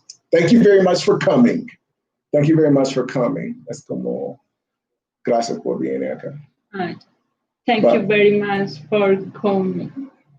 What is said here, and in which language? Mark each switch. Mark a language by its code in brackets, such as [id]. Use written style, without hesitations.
[en] Thank you very much for coming. Thank you very much for coming. [es] Es como, gracias por venir acá. [en] Thank you very much for coming.